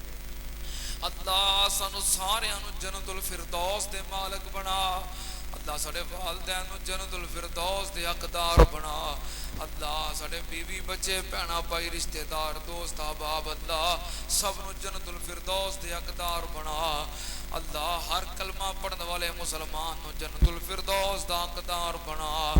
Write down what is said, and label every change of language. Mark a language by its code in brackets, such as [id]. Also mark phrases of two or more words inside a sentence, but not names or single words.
[pa] اللہ سانو ساریاں نو جنت الفردوس دے مالک بنا اللہ ساڑے والدین نو جنت الفردوس دے حقدار بنا اللہ ساڑے بیوی بچے بہنا بھائی رشتہ دار دوست احباب اللہ سب نو جنت الفردوس دے حقدار بنا اللہ ہر کلمہ پڑھنے والے مسلمان نو جنت الفردوس دا حقدار بنا